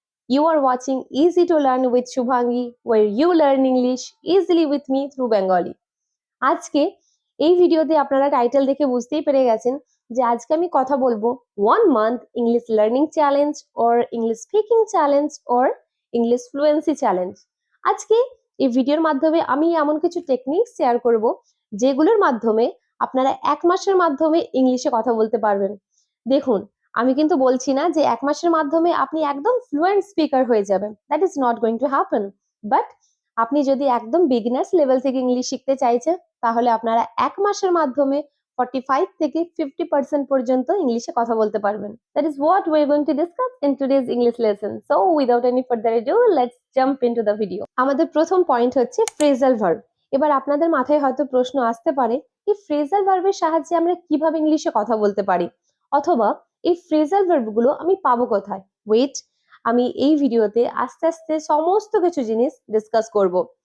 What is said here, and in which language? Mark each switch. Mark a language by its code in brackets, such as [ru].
[en] You are watching Easy to Learn with Shubhangi, where you learn English easily with me through Bengali. [bn] আজকে এই ভিডিওতে আপনারা title দেখে বুঝতেই পেরে গেছেন যে আজকে আমি কথা বলবো 1 month English learning challenge or English speaking challenge or English fluency challenge. আজকে এই ভিডিওর মাধ্যমে আমি এমন কিছু টেকনিক শেয়ার করব যেগুলোর মাধ্যমে আপনারা 1 মাসের মাধ্যমে ইংলিশে কথা বলতে পারবেন। দেখুন, আমি কিন্তু বলছি না যে 1 মাসের মাধ্যমে আপনি একদম ফ্লুয়েন্ট স্পিকার হয়ে যাবেন, [en] That is not going to happen. [bn] But আপনি যদি একদম বিগিনার্স লেভেল থেকে ইংলিশ শিখতে চাইছেন তাহলে আপনারা 1 মাসের মাধ্যমে 45 থেকে 50% পর্যন্ত ইংলিশে কথা বলতে পারবেন। [en] That is what we are going to discuss in today's English lesson. So without any further ado, let's jump into the video. [bn] আমাদের প্রথম পয়েন্ট হচ্ছে ফ্রেজাল ভার্ব। এবার আপনাদের মাথায় হয়তো প্রশ্ন আসতে পারে, এই ফ্রেজাল ভার্বের সাহায্যে আমরা কিভাবে ইংলিশে কথা বলতে পারি, অথবা এই ফ্রেজাল ভার্বগুলো আমি পাবো কোথায়? ওয়েট, আমি এই ভিডিওতে আস্তে আস্তে সমস্ত কিছু জিনিস ডিসকাস করব।